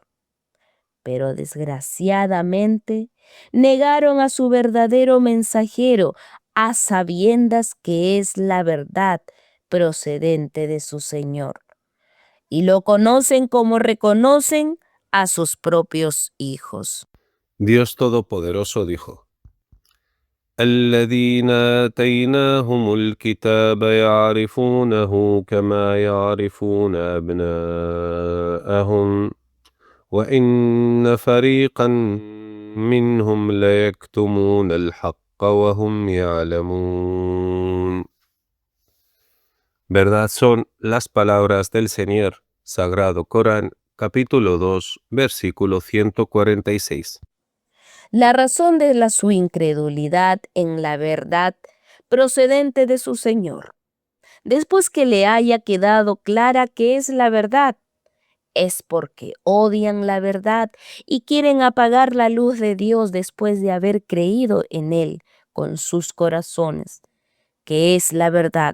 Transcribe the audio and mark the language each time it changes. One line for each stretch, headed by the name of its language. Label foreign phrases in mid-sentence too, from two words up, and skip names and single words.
Spanish: Pero desgraciadamente negaron a su verdadero mensajero, a sabiendas que es la verdad procedente de su Señor, y lo conocen como reconocen a sus propios hijos. Dios Todopoderoso dijo:
Arabic: الذين آتيناهم الكتاب يعرفونه كما يعرفون أبناءهم وإن فريقا منهم ليكتمون الحق وهم يعلمون.
Spanish: Verdad son las palabras del Señor. Sagrado Corán, capítulo 2, versículo 146. La razón de su incredulidad en la verdad procedente de su Señor, después que le haya quedado clara que es la verdad, es porque odian la verdad y quieren apagar la luz de Dios después de haber creído en Él con sus corazones, que es la verdad.